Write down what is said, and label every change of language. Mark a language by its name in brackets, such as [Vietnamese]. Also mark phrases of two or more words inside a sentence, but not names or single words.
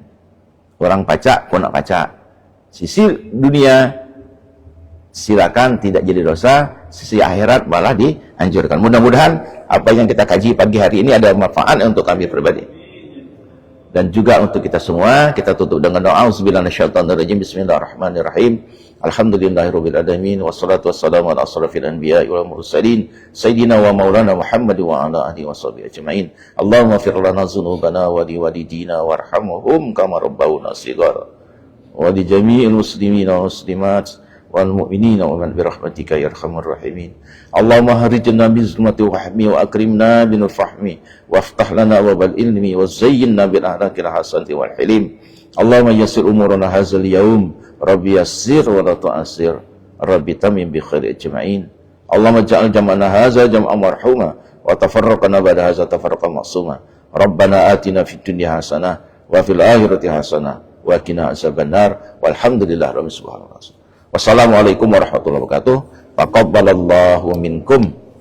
[Indonesian] Orang pacak, kau nak pacak. Sisi dunia silakan, tidak jadi dosa. Sisi akhirat malah dianjurkan. Mudah-mudahan apa yang kita kaji pagi hari ini ada manfaat untuk kami pribadi dan juga untuk kita semua. Kita tutup dengan doa. [Arabic] أعوذ بالله من الشيطان الرجيم. بسم الله الرحمن الرحيم. الحمد لله رب العالمين، والصلاة والسلام على أشرف الأنبياء والمرسلين سيدنا ومولانا محمد وعلى آله وصحبه أجمعين. اللهم اغفر لنا ذنوبنا ولوالدينا وارحمهم كما ربونا صغارا ولجميع المسلمين والمسلمات والمؤمنين ومن برحمتك يا أرحم الراحمين. اللهم أخرجنا بظلمات الوهم وأكرمنا بنور الفهم وافتح لنا أبواب العلم وزينا بالأخلاق الحسنة والحلم. اللهم يسر أمورنا هذا اليوم، رب يسر ولا تعسر، رب تمم بالخير أجمعين. اللهم اجعل جمعنا هذا جمعا مرحوما وتفرقنا بعد هذا تفرقا معصوما. ربنا آتنا في الدنيا حسنة وفي الآخرة حسنة وقنا عذاب النار. والحمد لله رب العالمين. والسلام عليكم ورحمة الله وبركاته. تقبل الله منكم.